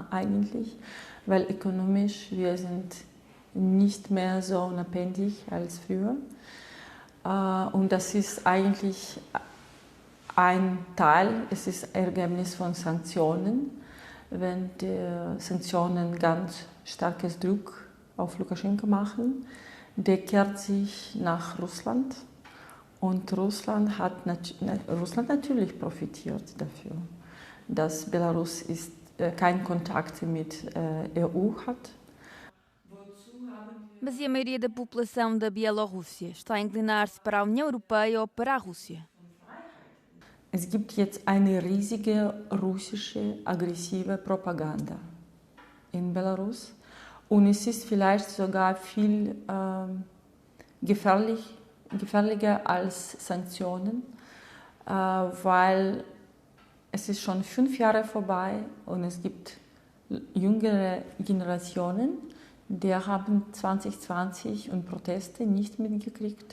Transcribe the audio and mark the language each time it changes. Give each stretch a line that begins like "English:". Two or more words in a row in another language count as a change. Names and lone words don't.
German: eigentlich, weil ökonomisch wir sind nicht mehr so unabhängig als früher und das ist eigentlich ein Teil, es ist Ergebnis von Sanktionen, wenn die Sanktionen ganz starkes Druck auf Lukaschenko machen, der kehrt sich nach Russland. Und Russland hat natürlich profitiert dafür, dass Belarus keinen Kontakt mit EU hat.
Portuguese: Mas e a maioria da população da Bielorrússia está a inclinar-se para a União Europeia ou para a Rússia?
German: Es gibt jetzt eine riesige russische aggressive Propaganda in Belarus und es ist vielleicht sogar viel gefährlicher als Sanktionen, weil es ist schon 5 Jahre vorbei und es gibt jüngere Generationen, die haben 2020 und Proteste nicht mitgekriegt.